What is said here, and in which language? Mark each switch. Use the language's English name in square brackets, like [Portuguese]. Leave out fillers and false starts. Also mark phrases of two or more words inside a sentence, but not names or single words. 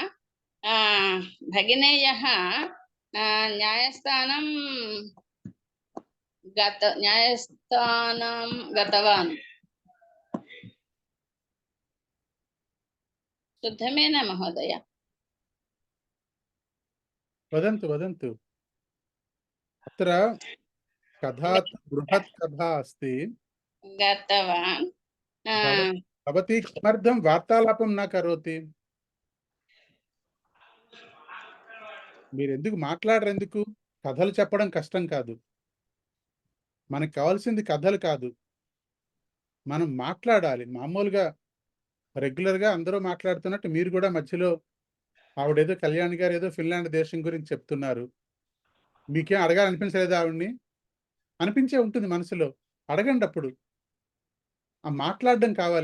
[Sanskrit] भगिनेयः न्यायस्थानं गतवान् शुद्धमेन महोदय वदन्तु अत्र कथा बृहत् कथा अस्ति गतवान् भवती किमर्थं वार्तालापं न करोति [Telugu] మీరు ఎందుకు మాట్లాడరు ఎందుకు కథలు చెప్పడం కష్టం కాదు మనకు కావాల్సింది కథలు కాదు మనం మాట్లాడాలి మామూలుగా రెగ్యులర్గా అందరూ మాట్లాడుతున్నట్టు మీరు కూడా మధ్యలో ఆవిడేదో కళ్యాణ్ గారు ఏదో ఫిన్లాండ్ దేశం గురించి చెప్తున్నారు మీకేం అడగాలనిపించలేదు ఆవిడ్ని అనిపించే ఉంటుంది మనసులో అడగండి అప్పుడు ఆ మాట్లాడడం కావాలి.